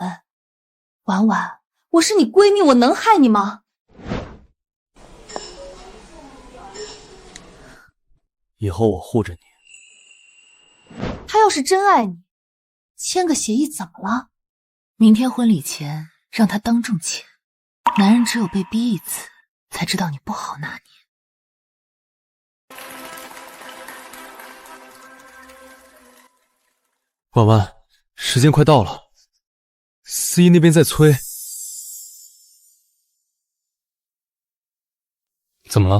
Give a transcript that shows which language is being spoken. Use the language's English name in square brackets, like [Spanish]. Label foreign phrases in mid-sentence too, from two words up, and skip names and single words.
[Chinese] 婉婉，我是你閨蜜，我能害你嗎？以後我護着你。他要是真愛你，簽個協議怎麼了？明天婚禮前讓他當眾簽，男人只有被逼一次，才知道你不好拿捏。婉婉，時間快到了，司儀那邊在催。怎麼了？